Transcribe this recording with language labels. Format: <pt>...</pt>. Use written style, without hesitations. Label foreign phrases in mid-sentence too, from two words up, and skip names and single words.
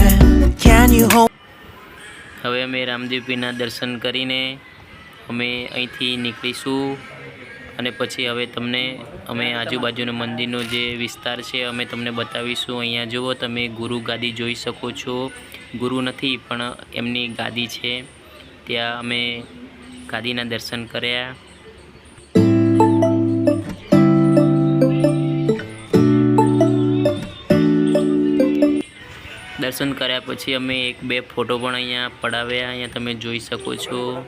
<en>Can you hold?</en> <gu>હવે અમે રામદેવ પીરના દર્શન કરીને અમે અહીંથી નીકળીશું અને પછી હવે તમને અમે આજુબાજુના મંદિરનો જે વિસ્તાર છે અમે તમને બતાવીશું। અહીંયા જુઓ તમે ગુરુ ગાદી જોઈ શકો છો। ગુરુ નથી પણ એમની ગાદી છે, ત્યાં અમે ગાદીના દર્શન કર્યા। દર્શન કર્યા પછી અમે એક બે ફોટો પણ અહીંયા પડાવ્યા। અહીંયા તમે જોઈ શકો છો।</gu>